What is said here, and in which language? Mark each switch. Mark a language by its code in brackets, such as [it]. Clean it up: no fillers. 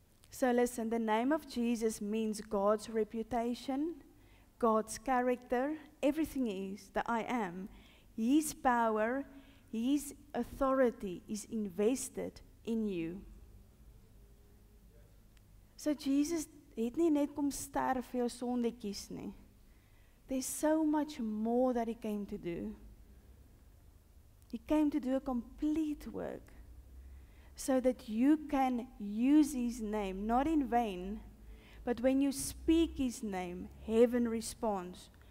[en] So listen, the name of Jesus means God's reputation, God's character, everything is the I am. His power, His authority is invested in you. [af] So Jesus het nie net kom sterf vir jou sondetjies nie. [en] There's so much more that He came to do. He came to do a complete work so that you can use His name, not in vain, but when you speak His name, heaven responds.